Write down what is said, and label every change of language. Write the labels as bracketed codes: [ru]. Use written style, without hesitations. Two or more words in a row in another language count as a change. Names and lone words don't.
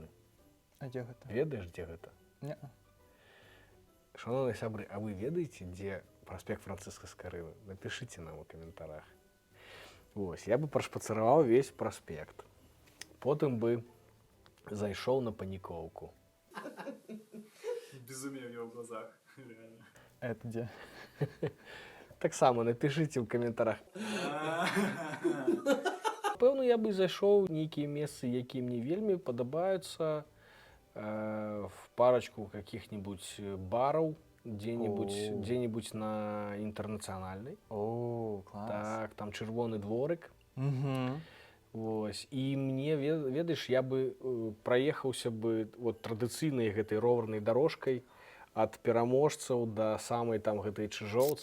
[be] А дзе гэта? Ведаеш, дзе гэта? Не. Шановныя сябры, а вы ведаеце, дзе праспект Францыска Скарыны? Напішыце нам у каментарах. Вось, я бы пашпацыраваў увесь праспект. Потым бы зайшоў на панікоўку. [ru] Безумие в его глазах, реально. [be] Это дзе? Таксама напішыце ў каментарах. Пэўна, я бы зайшоў нейкія месцы, якія мне вельмі падабаюцца, [ru] в парочку каких-нибудь бараў, дзе-нибудь [be] на інтэрнацыянальнай. О, клас. Так, там чырвоны дворык. Угу. Вось. І мне, ведаеш, я бы праехаўся бы вот традыцыйнай гэтай роварнай дарожкай ад пераможцаў да самай там гэтай чыжоўцы.